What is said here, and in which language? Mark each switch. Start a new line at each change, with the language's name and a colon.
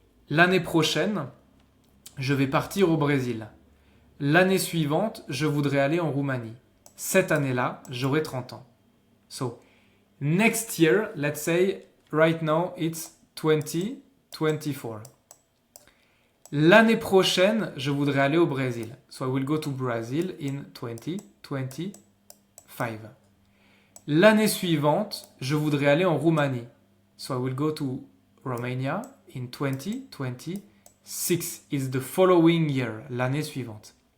French: L'année prochaine, je vais partir au Brésil. L'année suivante, je voudrais aller en Roumanie. Cette année-là, j'aurai 30 ans.
English: So, next year, let's say, right now, it's 2024.
French: L'année prochaine, je voudrais aller au Brésil.
English: So, I will go to Brazil in 2025.
French: L'année suivante, je voudrais aller en Roumanie.
English: So, I will go to Romania in 2026. Is the following year,
French: l'année suivante.